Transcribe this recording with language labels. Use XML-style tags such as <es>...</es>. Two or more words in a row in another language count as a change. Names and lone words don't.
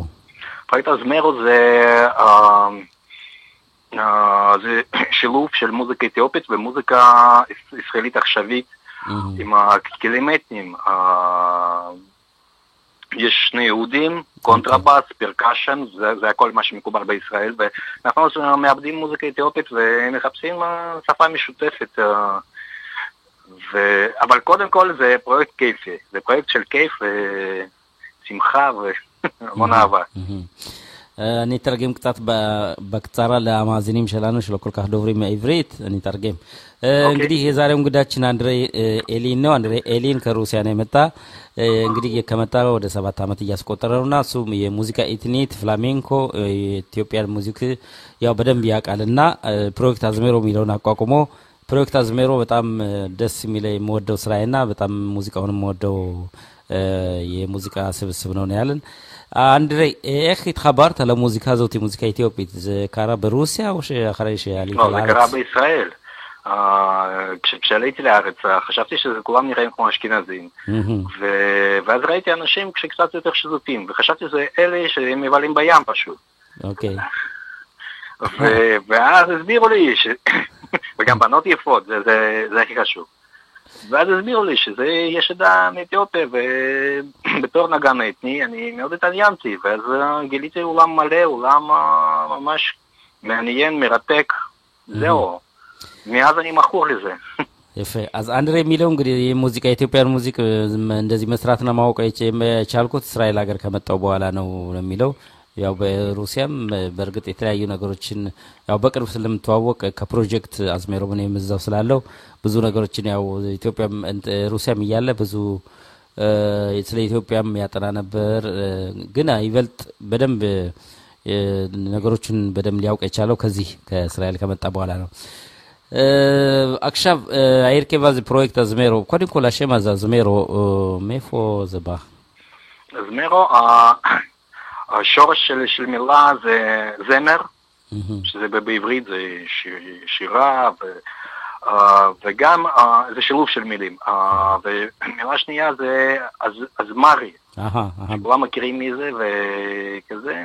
<he>פרויקט אזמרו זה שילוב של מוזיקה אתיופית ומוזיקה ישראלית עכשווית, עם הכלים אתניים, יש שני יהודים, קונטרבאס, פרקשן, זה הכל מה שמקובל בישראל, ואנחנו מאבדים מוזיקה אתיופית ומחפשים שפה משותפת, אבל קודם כל זה פרויקט כיפי, זה פרויקט של כיף ושמחה והמון אהבה. אני אתרגם קצת בקצרה למאזינים שלנו שלא כל כך דוברים עברית, אני אתרגם.</he> <am>እንግዲህ የዛሬው እንግዳችን አንድሬ ኤሊን ነው አንድሬ ኤሊን ከሩሲያ ነው የመጣ እንግዲህ ከመጣ ወደ 7 አመት እያስቆጠረውና እሱ የሙዚቃ ኢትኒት ፍላሜንኮ</am> <en>Ethiopian music</en> <am>ያው በደንብ ያቃልና ፕሮጀክት አዝሜሮ ሚለውን አቋቁሞ ፕሮጀክት አዝሜሮ በጣም ደስ የሚለኝ የምወደው ስራዬና በጣም ሙዚቃውን የምወደው የሙዚቃ ስብስብ ነው ያለን አንድሬ</am> <he>איך התחברת למוזיקה הזאת מוזיקה אתיופית זה קרה ברוסיה או שאחרי שעלית לארץ? לא, זה קרה בישראל. כשעליתי לארץ חשבתי שזה כולם נראים כמו אשכנזים ואז ראיתי אנשים שקצת יותר שזוטים וחשבתי שזה אלה שהם מבלים בים פשוט ואז הסבירו לי וגם בנות יפות זה הכי חשוב ואז הסבירו לי שזה יש עדה מאתיופיה ובתור נגן אתני אני מאוד התעניינתי ואז גיליתי עולם מלא עולם ממש מעניין מרתק זהו מאז אני מכור לזה. יפה. אז</he> <am>אנדרי מיለው እንግዲህ የሙዚቃ</am> <en>Ethiopian music</en> <am>እንደዚህ መስራትና ማወቅ የቻልኩት እስራኤል ሀገር ከመጣው በኋላ ነው የሚለው ያው በሩሲያም በርግጥ የተለያዩ ነገሮችን ያው በቅርብ ስለምትዋወቅ ከፕሮጀክት አዝሜሮ ምን የምዛው ስላለው ብዙ ነገሮችን ያው ኢትዮጵያም ሩሲያም ይያለ ብዙ ስለ ኢትዮጵያም ያጠና ነበር ግን ይበልጥ በደንብ ነገሮችን በደንብ ሊያውቅ የቻለው ከዚህ ከእስራኤል ከመጣ በኋላ ነው</am> <he>עכשיו ההרכב הזה פרויקט אזמרו קודם כל השם הזה אזמרו מאיפה זה בא? אזמרו השורש של מילה זה זמר שזה בעברית זה שירה וגם זה שילוב של מילים ומילה שנייה זה אזמרי כולם מכירים מי זה וכזה</he>